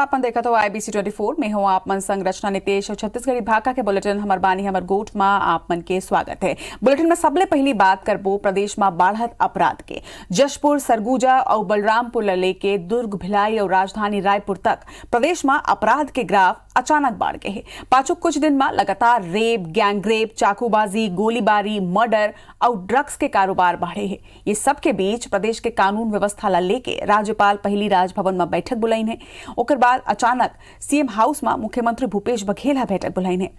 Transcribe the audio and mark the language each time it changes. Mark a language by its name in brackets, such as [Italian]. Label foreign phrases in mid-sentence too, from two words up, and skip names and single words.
[Chhattisgarhi] अपन देखा तो IBC 24 में हो आप मन संग रचना नितेश और छत्तीसगढ़ी भाषा के बुलेटिन हमार बानी हमार गोठ में आप मन के स्वागत है। बुलेटिन में सबले पहली बात करबो प्रदेश में बाढ़त अपराध के। जशपुर, सरगुजा और बलरामपुर लेके दुर्ग, भिलाई और राजधानी रायपुर तक प्रदेश में अपराध के ग्राफ अचानक बढ़ गए हैं। पाछू कुछ दिन में लगातार रेप, गैंगरेप, चाकूबाजी, गोलीबारी, मर्डर और ड्रग्स के कारोबार बढ़े हैं। ये सब के बीच प्रदेश के कानून व्यवस्था ला लेके राज्यपाल पहली राजभवन में बैठक बुलाइन है। ओकर बाद अचानक सीएम हाउस में मुख्यमंत्री भूपेश बघेल बैठक बुलाइन है।